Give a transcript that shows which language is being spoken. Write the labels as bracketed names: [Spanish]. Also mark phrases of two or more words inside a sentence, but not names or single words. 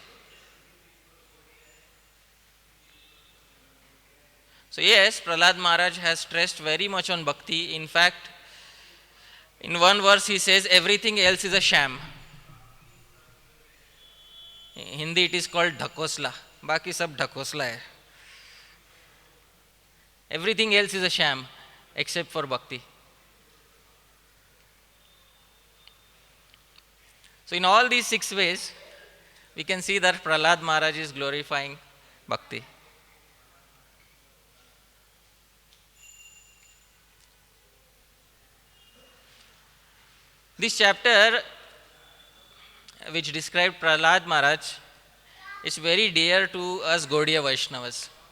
[English] So yes, Prahlada Maharaj has stressed very much on bhakti. In fact, in one verse he says everything else is a sham. In Hindi it is called dhakosla. [Hindi] बाकी सब ढकोसला है. [English] Everything else is a sham except for bhakti. So in all these 6 ways, we can see that Prahlada Maharaj is glorifying bhakti. This chapter, which described Prahlada Maharaj, is very dear to us Gaudiya Vaishnavas.